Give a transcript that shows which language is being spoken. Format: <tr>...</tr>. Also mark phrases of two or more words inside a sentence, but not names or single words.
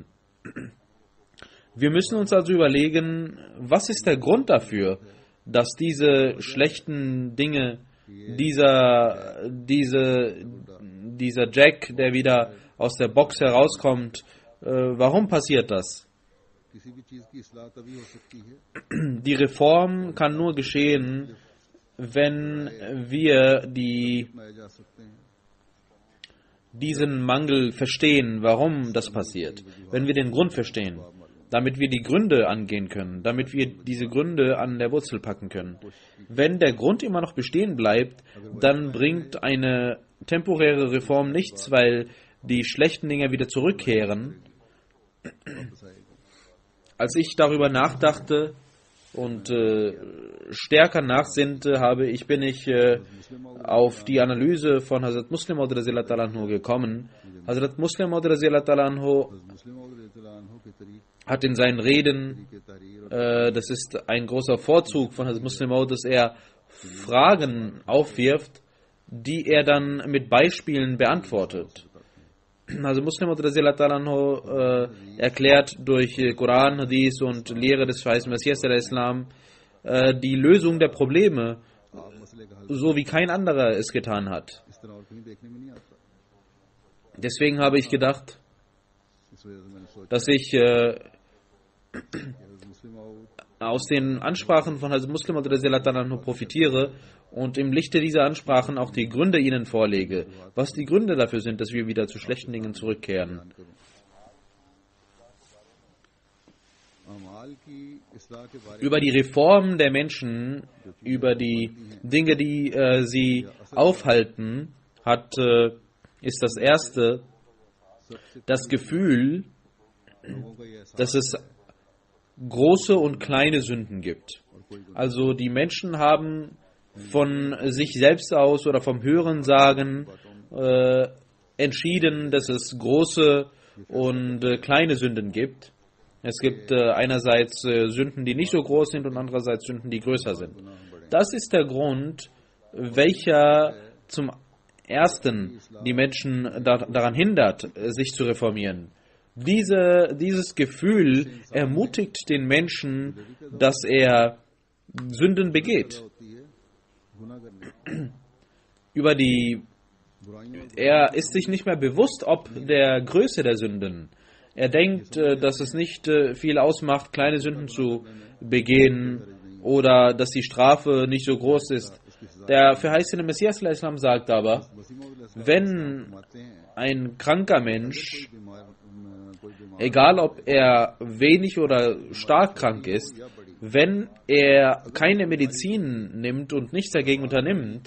<de>Wir müssen uns also überlegen, was ist der Grund dafür, dass diese schlechten Dinge, dieser Jack, der wieder aus der Box herauskommt, warum passiert das?</de> <hi>किसी भी चीज की इस्लाह तभी हो सकती है</hi> <de>Die Reform kann nur geschehen, wenn wir</de> <hi>बनाए जा सकते हैं</hi> <de>diesen Mangel verstehen, warum das passiert. Wenn wir den Grund verstehen, damit wir die Gründe angehen können, damit wir diese Gründe an der Wurzel packen können. Wenn der Grund immer noch bestehen bleibt, dann bringt eine temporäre Reform nichts, weil die schlechten Dinge wieder zurückkehren. Als ich darüber nachdachte und stärker nachsinnte, bin ich auf die Analyse von Hazrat Muslim Maud</de> <ar>radhiyallahu ta'ala anhu</ar> <de>gekommen. Hazrat Muslim Maud</de> <ar>radhiyallahu ta'ala anhu</ar> <hi>मुस्लिम के तरीके</hi> <de>hat in seinen Reden, das ist ein großer Vorzug von Hazrat Muslim Maud, dass er Fragen aufwirft, die er dann mit Beispielen beantwortet. Also Muslim Maud</de> <ar>radhiyallahu ta'ala anhu</ar> <de>erklärt durch Koran, Hadith und Lehre des verheißenen Messias al-Islam die Lösung der Probleme,</de> <hi>आप मसले का हल</hi> <de>so wie kein anderer es getan hat.</de> <hi>इस तरह और कहीं देखने में नहीं आता</hi> <de>Deswegen habe ich gedacht,</de> <hi>इस वजह से मैंने सोचा</hi> <de>dass ich</de> <hi>कि मुस्लिम और</hi> <de>aus den Ansprachen von Hazrat Muslim Maud</de> <ar>radhiyallahu ta'ala anhu</ar> <de>profitiere und im Lichte dieser Ansprachen auch die Gründe ihnen vorlege, was die Gründe dafür sind, dass wir wieder zu schlechten Dingen zurückkehren.</de> <hi>करूं अमाल की इस्लाह के बारे</hi> <de>Über die Reform der Menschen, über die Dinge, die sie aufhalten, ist das erste das Gefühl,</de> <hi>लोगों का ये एहसास</hi> <de>dass es große und kleine Sünden gibt. Also die Menschen haben von sich selbst aus oder vom Hörensagen entschieden, dass es große und kleine Sünden gibt. Es gibt einerseits Sünden, die nicht so groß sind, und andererseits Sünden, die größer sind. Das ist der Grund, welcher zum ersten die Menschen daran hindert, sich zu reformieren. Dieses Gefühl ermutigt den Menschen, dass er Sünden begeht.</de> <hi>होती है गुनाह करने बुराइयों</hi> <de>Er ist sich nicht mehr bewusst, ob der Größe der Sünden. Er denkt, dass es nicht viel ausmacht, kleine Sünden zu begehen oder dass die Strafe nicht so groß ist. Der verheißene Messias al-Islam sagt aber, wenn ein kranker Mensch, egal ob er wenig oder stark krank ist, wenn er keine Medizin nimmt und nichts dagegen unternimmt,</de>